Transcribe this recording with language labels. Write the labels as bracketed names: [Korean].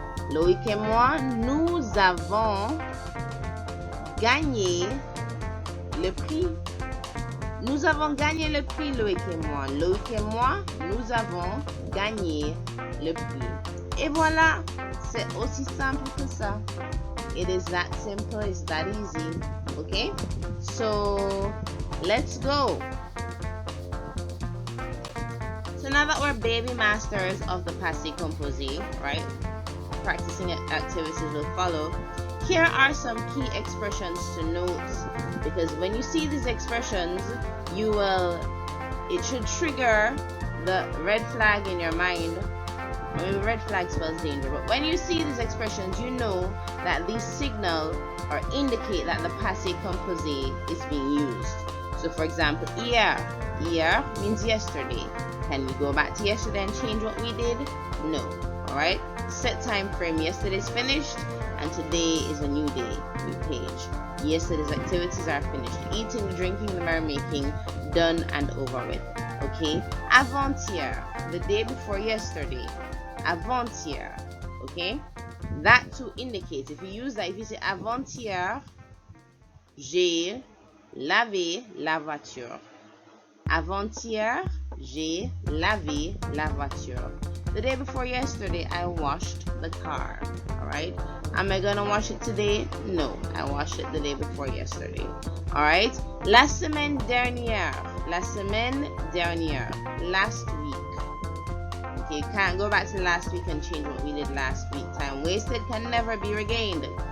[French] Loïc et moi, nous avons gagné le prix. Nous avons gagné le prix, Loïc et moi. Loïc et moi, nous avons gagné le prix. Et voilà, c'est aussi simple que ça. [English] It is that simple, it's that easy. Okay? So, let's go. So now that we're baby masters of the Passé Composé, right? Practicing activities will follow. Here are some key expressions to note, because when you see these expressions, it should trigger the red flag in your mind. I mean, red flag spells danger, but when you see these expressions, you know that these signal or indicate that the Passé Composé is being used. So for example, hier. Hier means yesterday. Can we go back to yesterday and change what we did? No. Alright? Set time frame. Yesterday's finished and today is a new day. New page. Yesterday's activities are finished. Eating, drinking, the merrymaking, done and over with. Okay? Avant-hier. The day before yesterday. Avant-hier. Okay? That to indicate. If you use that, if you say [French] avant-hier, j'ai lavé la voiture. Avant-hier, j'ai lavé la voiture. [English] The day before yesterday, I washed the car. Alright? Am I gonna wash it today? No, I washed it the day before yesterday. Alright? [French] La semaine dernière. La semaine dernière. [English] Last week. Okay, you can't go back to last week and change what we did last week. Time wasted can never be regained.